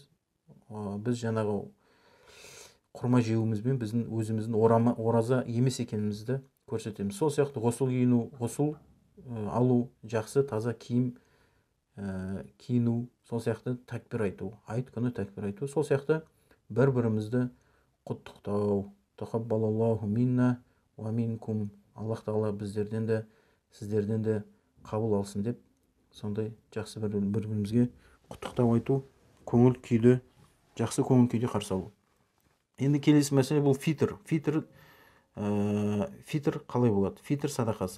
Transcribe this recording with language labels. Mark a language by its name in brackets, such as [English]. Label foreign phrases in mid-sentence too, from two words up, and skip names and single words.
[Kazakh] Біз жаңағы құрма жеуімізбен біздің өзіміздің ораза емес екенімізді көрсетеміз. Сол сияқты ғұсыл алу, жақсы таза киім киіну, сол сияқты тәкбір айту, айт күні тәкбір айту, сол сияқты бір-бірімізді құттықтау. [Arabic] تقبل الله منا ومنكم. [Kazakh] Аллах тағала біздерден де сіздерден де қабыл алсын деп, сондай жақсы бір-бірімізге құттықтау айту, жақсы көңіл күйде қарсы алу. Енді келесі мәселе бұл фитр. Фитр қалай болады? Фитр садақасы.